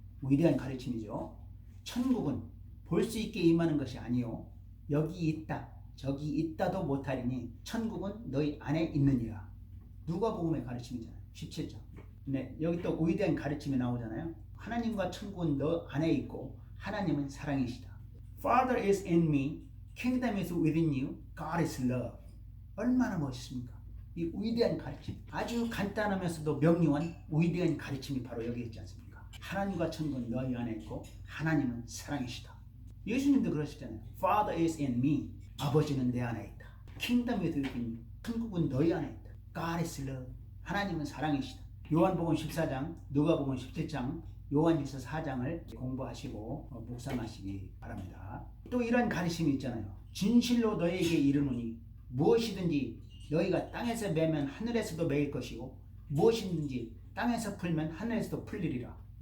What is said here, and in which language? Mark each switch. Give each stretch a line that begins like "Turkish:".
Korean: 위대한 가르침이죠. 천국은 볼 수 있게 임하는 것이 아니요 여기 있다 저기 있다도 못하리니 천국은 너희 안에 있느니라. 누가복음의 가르침이잖아요. 17장. 네, 여기 또 위대한 가르침이 나오잖아요. 하나님과 천국은 너 안에 있고 하나님은 사랑이시다.
English: Father is in me, kingdom is within you, God is love.
Korean: 얼마나 멋있습니까? 이 위대한 가르침, 아주 간단하면서도 명료한 위대한 가르침이 바로 여기 있지 않습니까? 하나님과 천국은 너희 안에 있고 하나님은 사랑이시다. 예수님도 그러시잖아요.
English: Father is in me,
Korean: 아버지는 내 안에 있다.
English: Kingdom is within you,
Korean: 천국은 너희 안에 있다.
English: God is love,
Korean: 하나님은 사랑이시다. 요한복음 14장, 누가복음 17장, 요한일서 4장을 공부하시고 묵상하시기 바랍니다. 또 이런 가르침이 있잖아요. 진실로 너에게 이르노니 무엇이든지 너희가 땅에서 매면 하늘에서도 매일 것이고 무엇이든지 땅에서 풀면 하늘에서도 풀리리라.